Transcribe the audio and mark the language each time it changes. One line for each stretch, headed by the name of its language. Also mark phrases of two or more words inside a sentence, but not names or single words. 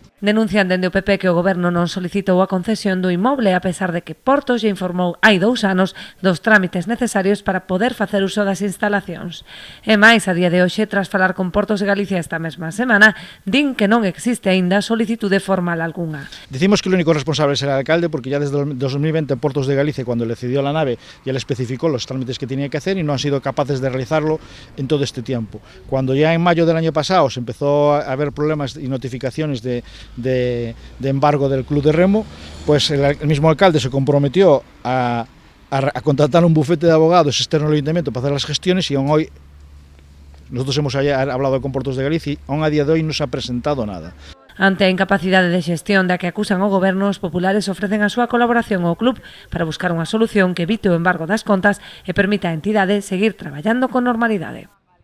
Galician: Denuncian dende o PP que o goberno non solicitou a concesión do inmoble a pesar de que Portos lle informou hai 2 anos dos trámites necesarios para poder facer uso das instalacións. E máis, a día de hoxe, tras falar con Portos de Galicia esta mesma semana, din que non existe aínda solicitude formal algunha.
Spanish: Decimos que el único responsable es el alcalde porque ya desde 2020 Portos de Galicia, cuando le cedió la nave, ya le especificó los trámites que tenía que hacer y no han sido capaces de realizarlo en todo este tiempo. Cuando ya en mayo del año pasado se empezó a haber problemas y notificaciones de embargo del Club de Remo, pues el mismo alcalde se comprometió a contratar un bufete de abogados externo al ayuntamiento para hacer las gestiones y aún hoy nosotros hemos hablado con Portos de Galicia y aún a día de hoy no se ha presentado nada.
Galician: Ante a incapacidade de xestión da que acusan o goberno, os populares ofrecen a súa colaboración ao club para buscar unha solución que evite o embargo das contas e permita á entidade seguir traballando con normalidade.